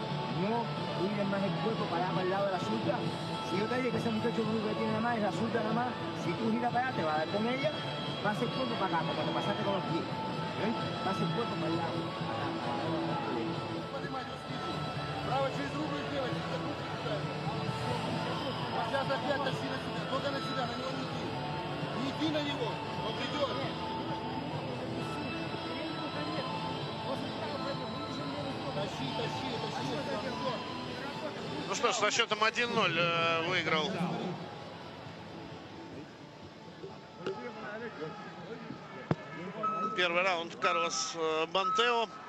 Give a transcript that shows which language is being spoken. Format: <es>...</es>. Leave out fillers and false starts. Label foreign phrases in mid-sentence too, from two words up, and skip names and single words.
<es>No tiene más el cuerpo para el lado de la sulta. Si yo te digo que ese muchacho lo único que tiene nada más es la sulta nada más, si tú giras para allá te vas a dar con ella, pasa el cuerpo para acá, como cuando pasaste con los pies. Pasa el cuerpo para el lado.</es> <ru>Право через руку сделать. Сейчас опять тащи на себя. Только на себя, на него не иди. Не иди на него, он придет. Ну что ж, со счетом 1-0 выиграл первый раунд Карлос Бантео.</ru>